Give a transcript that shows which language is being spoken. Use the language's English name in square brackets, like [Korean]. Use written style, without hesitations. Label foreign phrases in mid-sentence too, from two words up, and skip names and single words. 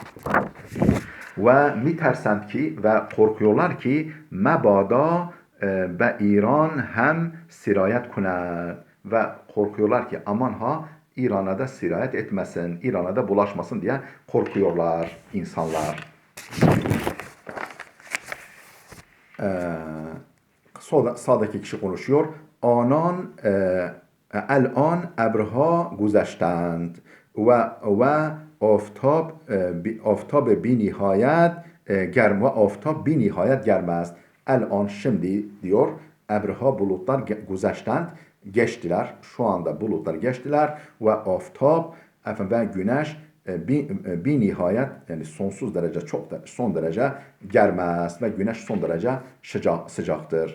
[Persian] و می‌ترسند که [Turkish] ve korkuyorlar ki [Persian] مبادا به ایران هم سرایت کند [Turkish] ve korkuyorlar ki aman ha İran'a da sirayet etmesin, İran'a da bulaşmasın diye korkuyorlar insanlar. Sağdaki kişi konuşuyor. [Persian] الان ابرها گذشتند و آفتاب بی نهایت گرم و آفتاب بی نهایت گرم است. [Turkish] الان şimdi diyor ebrha bulutlar güzeştend geçtiler. Şu anda bulutlar geçtiler ve aftab ve güneş bir nihayet yani sonsuz derece son derece germez ve güneş son derece sıcaktır.